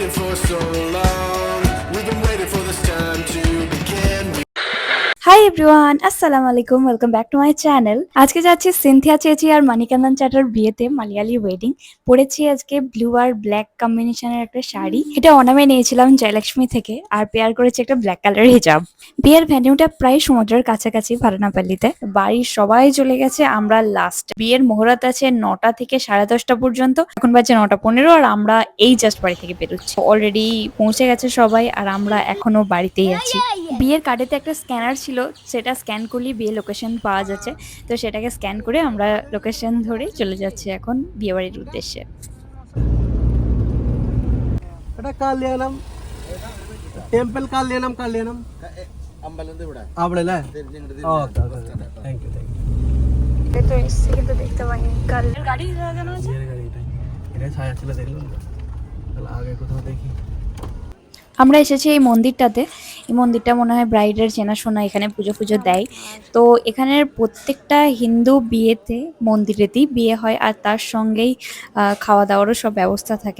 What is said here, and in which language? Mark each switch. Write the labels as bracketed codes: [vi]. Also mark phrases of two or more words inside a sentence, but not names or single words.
[en] for so long. We've been waiting for this time to begin. Hi everyone, [bn] আসসালামু আলাইকুম, [en] welcome back to my channel. [bn] আজকে যাচ্ছি সিনথিয়া চেচি আর মানিকান্দন চ্যাটার বিয়েতে, [en] Malayali wedding. [bn] পরেছি আজকে ব্লু আর [en] black combination [bn] একটা শাড়ি। এটা অনামে নিয়েছিলাম জয়লক্ষ্মী থেকে, আর পেয়ার করেছি একটা [en] black colour [bn] হিজাব। বিয়ের ভেন্যুটা প্রায় সমুদ্রের কাছাকাছি, ভারানাপাল্লিতে। বাড়ির সবাই চলে গেছে, আমরা লাস্ট। বিয়ের মুহূর্ত আছে 9টা থেকে 10:30 পর্যন্ত। এখন বাজে 9:15, আর আমরা এই জাস্ট বাড়ি থেকে বেরোচ্ছি। অলরেডি পৌঁছে গেছে সবাই, আর আমরা এখনো বাড়িতেই আছি। বিয়ের কার্ডেতে একটা স্ক্যানার ছিল, সেটা স্ক্যান করলেই বিয়ে লোকেশন পাওয়া যাচ্ছে। তো সেটাকে স্ক্যান করে আমরা লোকেশন ধরে চলে যাচ্ছি এখন বিয়েবাড়ির উদ্দেশ্যে। [ml] എടാ കല്യാണം ടെമ്പിൾ കല്യാണം കല്യാണം അവിടെ അല്ലേ [en] okay thank you [bn] তো এসছি কিন্তু দেখতে পাইনি গাড়ি লাগানো আছে। এটা ছায়া ছিল দেখলাম তাহলে আগে কোথাও দেখি। আমরা এসেছি এই মন্দিরটাতে। এই মন্দিরটা মনে হয় ব্রাইডের চেনাশোনা, এখানে পুজো পুজো দেয়। তো এখানের প্রত্যেকটা হিন্দু বিয়েতে মন্দিরেতেই বিয়ে হয়, আর তার সঙ্গেই খাওয়া দাওয়ারও সব ব্যবস্থা থাকে।